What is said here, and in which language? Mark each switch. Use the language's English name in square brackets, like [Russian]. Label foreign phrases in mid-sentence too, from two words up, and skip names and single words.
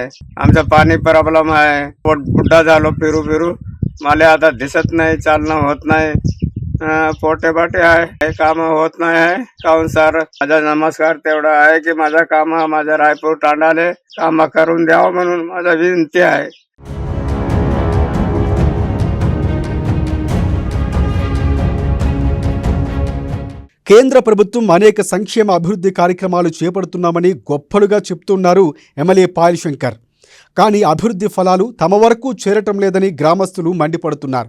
[Marathi] आमचं पाणी प्रॉब्लेम आहे. बुड्ढा झालो फिरू. मला आता दिसत नाही, चालणं होत नाही. पोटे बाटे आहे, काम होत नाही आहे. काहून सर माझा नमस्कार तेवढा आहे की माझा काम माझ्या रायपूर तांडाले काम करून द्यावं म्हणून माझा विनंती आहे. [Telugu] కేంద్ర ప్రభుత్వం అనేక సంక్షేమ అభివృద్ధి కార్యక్రమాలు చేపడుతున్నామని గొప్పలుగా చెప్తున్నారు ఎమ్మెల్యే పాయల శంకర్. కానీ అభివృద్ధి ఫలాలు తమ వరకు చేరటం లేదని గ్రామస్తులు మండిపడుతున్నారు.